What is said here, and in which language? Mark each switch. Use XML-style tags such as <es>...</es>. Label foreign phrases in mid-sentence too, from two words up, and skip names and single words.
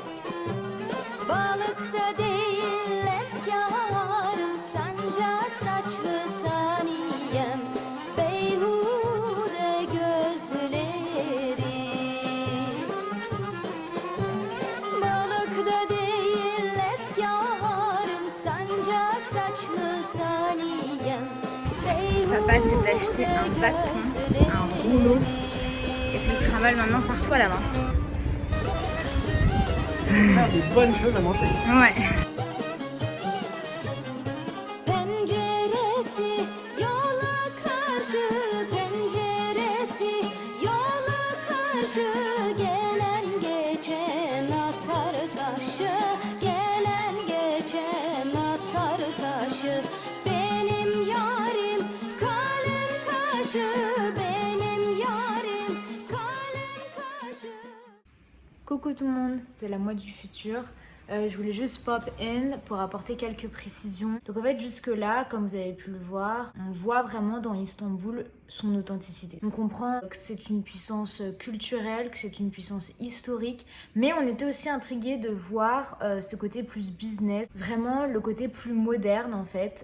<tr>Balıkta değil efkarım, sancak saçlı saniyem, beyhude gözlerim. Balıkta değil efkarım, sancak saçlı saniyem,</tr> <fr>Papa s'est acheté un bâton, un rouleau, et se le trimballe maintenant partout à la main. Des bonnes choses à manger. Ouais.</fr> <tr>penceresi yola karşı, penceresi yola karşı, gelen geçen atar taşı, gelen geçen atar taşı. Benim yarim kalem kaşı, benim yarim kalem kaşı.</tr> <fr>Coucou tout le monde, c'est la moi du futur. Je voulais juste</fr> <en>pop in</en> <fr>pour apporter quelques précisions. Donc en fait jusque là, comme vous avez pu le voir, on voit vraiment dans Istanbul son authenticité. On comprend que c'est une puissance culturelle, que c'est une puissance historique, mais on était aussi intrigués de voir ce côté plus business, vraiment le côté plus moderne en fait.</fr>